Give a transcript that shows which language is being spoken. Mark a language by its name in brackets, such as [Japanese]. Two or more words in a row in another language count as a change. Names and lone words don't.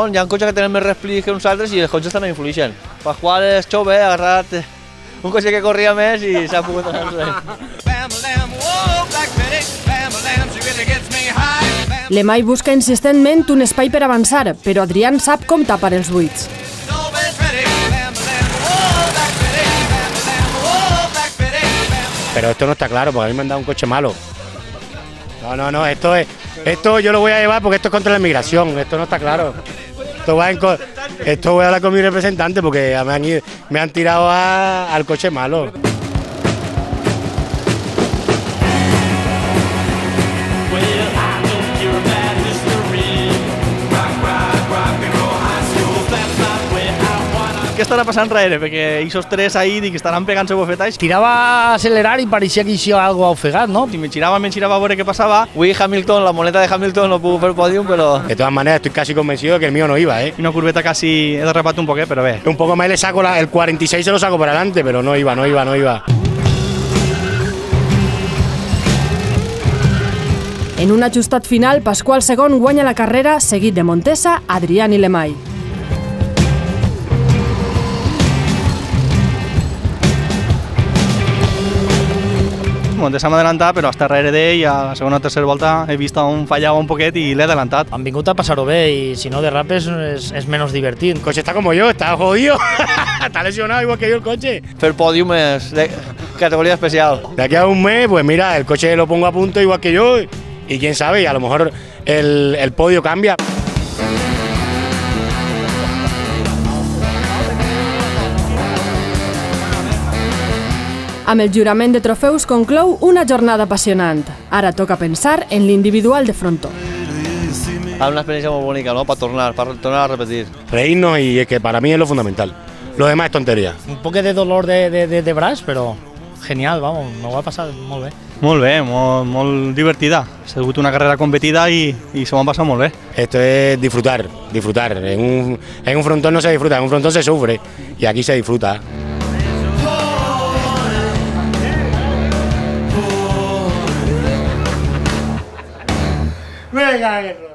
[Catalan] Hi ha cotxes que tenen més resplits que uns altres i els cotxes també influeixen. Pasqual és jove, ha agarrat un cotxe que corria més i s'ha pogut anar-se. Lemay busca insistentment un espai per avançar, però Adrián sap com tapar els buits. [Spanish] Pero esto no está claro, porque a mí me han dado un coche malo. No, esto yo lo voy a llevar porque esto es contra la inmigración, esto no está claro. Esto voy a hablar con mi representante porque me han tirado al coche malo. [Catalan] Què estarà passant darrere? Perquè aquests 3 ahí dic, estaran pegant-se bofetats. Tirava a acelerar i pareixia que hi havia algo ofegat, no? Si me girava a veure què passava. Avui Hamilton, la moneta de Hamilton no pudo fer pòdium, però... [Spanish] De todas maneras, estoy casi convencido de que el mío no iba, ¿eh? [Catalan] Una curveta casi he derrapat un poquet, però bé. [Spanish] Un poco más le saco el 46, se lo saco para adelante, pero no iba. [Catalan] En un ajustat final, Pasqual II guanya la carrera, seguit de Montesa, Adrián i Lemay. Montesa m'ha adelantat, però hasta darrere d'ell, a la segona o tercera volta he vist on fallava un poquet i l'he adelantat. Han vingut a passar-ho bé i si no derrapes és menys divertit. [Spanish] El coche está como yo, está jodido. Está lesionado igual que yo el coche. [Catalan] Fer pòdium és de categoria especial. [Spanish] De aquí a un mes, pues mira, el coche lo pongo a punto igual que yo y quién sabe, a lo mejor el podio cambia. [Catalan] Amb el jurament de trofeus conclou una jornada apassionant. Ara toca pensar en l'individual de frontó. [Spanish] Una experiencia muy bonita, ¿no? Para tornar a repetir. Reírnos y es que para mí es lo fundamental. Lo demás es tontería. [Catalan] Un poquet de dolor de braç, però genial, vamos, m'ho va passar molt bé. Molt bé, molt divertida. Ha sigut una carrera competida i s'ho m'ha passat molt bé. [Spanish] Esto es disfrutar. En un frontón no se disfruta, en un frontón se sufre y aquí se disfruta. Venga,